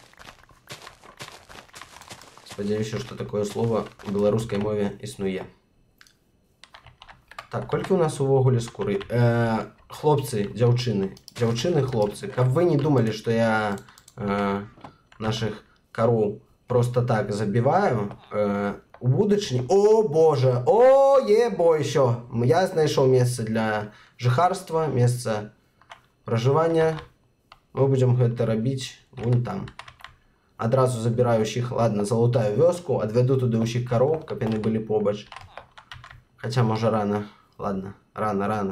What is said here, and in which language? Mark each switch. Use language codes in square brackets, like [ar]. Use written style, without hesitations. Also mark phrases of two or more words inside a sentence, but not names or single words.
[be] Спадзяюся, што такое слово у беларускай мове існуе. Так, колькі у нас увогуле скуры? Хлопцы, дзяўчыны, хлопцы, каб вы не думалі, што я наших кароў просто так забіваю, у будучыні... [uk] О, боже! О, ебой, що! [be] Я знайшоў месца для жыхарства, месца пражывання. Мы будзем гэта рабіць вунь там. Адразу забіраю ўсіх, ладно, залутаю вёску, адвяду туды ўсіх кароў, каб яны былі побач. Хаця, можа, рана. Ладно, рана.